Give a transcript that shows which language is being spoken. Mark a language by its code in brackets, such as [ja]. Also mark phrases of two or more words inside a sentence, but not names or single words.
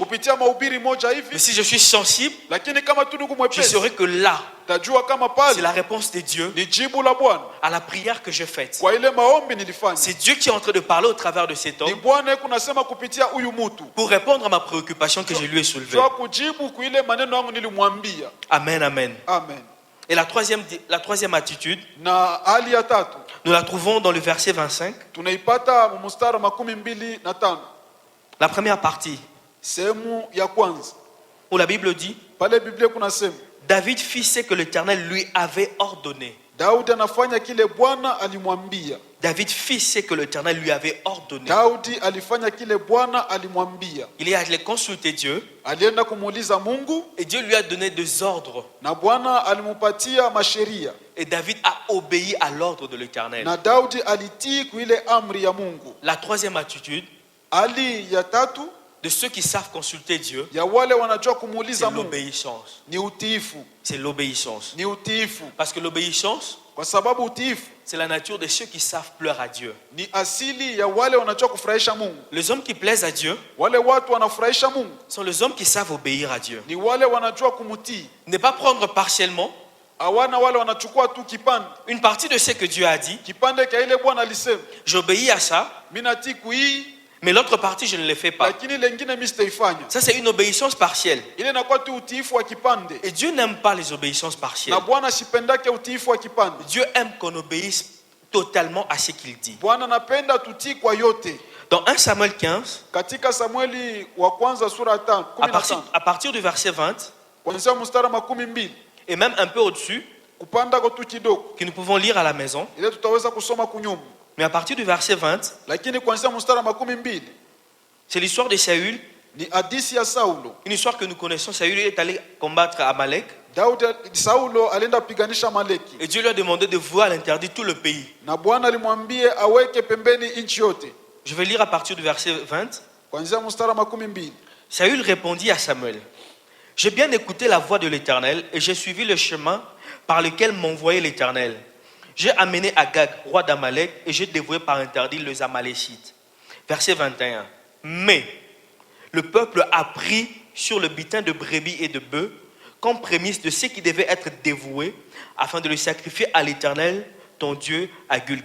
[sw] kupitia mahubiri moja [fr] Mais [sw] hivi. [fr] si je suis sensible, [sw] Lakini kama tu ndugu [fr] je [sw] mwepesi, [fr] saurai que là, [sw] tajua kama [fr] c'est [sw] pale [fr] la réponse de Dieu [sw] ni jibu la Bwana [fr] à la prière que je fais. [sw] kwa ile maombi nilifanya. [fr] C'est Dieu qui est en train de parler au travers de cet [sw] Ni [fr] homme [sw] Bwana kunasema kupitia huyu mtu [fr] pour répondre à ma préoccupation que je lui ai soulevée. [sw] jua kujibu kuile maneno yangu nilimwambia. [fr] Amen, amen. [sw] Amen. [fr] Et la troisième attitude, [sw] Na hali ya tatu [fr] nous la trouvons dans le verset 25. [sw] tunaipata mstari 25 [fr] La première partie, [sw] sehemu ya kwanza [fr] où la Bible dit, [sw] pale Biblia kunasema [fr] David fit ce que l'Éternel lui avait ordonné. [sw] Daudi anafanya kile Bwana alimwambia. [fr] David fit ce que l'Éternel lui avait ordonné. [sw] Daudi alifanya kile Bwana alimwambia. [fr] Il est allé consulter Dieu [sw] Alienda kumuuliza Mungu [fr] et Dieu lui a donné des ordres. [sw] na Bwana alimupatia masheria [fr] Et David a obéi à l'ordre de l'Éternel. [sw] na Daudi alitii kuile amri ya Mungu. [fr] La troisième attitude [sw] Hali ya tatu [fr] de ceux qui savent consulter Dieu, [sw] ya wale wanajua [fr] c'est [sw] kumuuliza Mungu [fr] l'obéissance. [sw] ni utiifu. [fr] C'est l'obéissance. [sw] Ni utiifu. [fr] Parce que l'obéissance, [sw] Kwa sababu utiifu [fr] c'est la nature de ceux qui savent plaire à Dieu. [sw] ni asili ya wale wanajua kufurahisha Mungu. [fr] Les hommes qui plaisent à Dieu [sw] Wale watu wanafurahisha Mungu [fr] sont les hommes qui savent obéir à Dieu. [sw] ni wale wanajua kumutii. [fr] Ne pas prendre partiellement [sw] Hawana wale wanachukua tu kipande [fr] une partie de ce que Dieu a dit. [sw] kipande cha ile Bwana alisema, [fr] J'obéis à ça, [sw] mimi natii hii [fr] mais l'autre partie, je ne le fais pas. [sw] lakini lengine mimi sitaifanya. [fr] Ça, c'est une obéissance partielle. [sw] Ile inakuwa tu utiifu wa kipande. [fr] Et Dieu n'aime pas les obéissances partielles. [sw] Na Bwana sipendake utiifu wa kipande. [fr] Dieu aime qu'on obéisse totalement à ce qu'il dit. [sw] Bwana anapenda tutii kwa yote. [fr] Dans 1 Samuel 15, [sw] Katika Samueli wa kwanza sura ya 15 [fr] à partir du verset 20, [sw] kuanzia mstari wa 12 [fr] et même un peu au-dessus, [sw] kupanda kwa tu kidogo, [fr] que nous pouvons lire à la maison, [sw] ile tutaweza kusoma kunyuma. [fr] mais à partir du verset 20, [sw] Lakini kuanzia mstari wa 12 [fr] c'est l'histoire de Saül, [sw] ni hadithi ya Saulo. [fr] une histoire que nous connaissons. Saül est allé combattre Amalek, [sw] Saulo alienda piganisha Maleki [fr] et Dieu lui a demandé de vouer à l'interdit tout le pays. [sw] na Bwana alimwambia aweke pembeni nchi yote. [fr] Je vais lire à partir du verset 20. [sw] kuanzia mstari wa 12. [fr] Saül répondit à Samuel, « J'ai bien écouté la voix de l'Éternel et j'ai suivi le chemin par lequel m'envoyait l'Éternel. J'ai amené Agag, roi d'Amalek, et j'ai dévoué par interdit les Amalécites. » Verset 21. « Mais le peuple a pris sur le butin de brebis et de bœufs comme prémisse de ce qui devait être dévoué afin de le sacrifier à l'Éternel, ton Dieu, à Gulgad.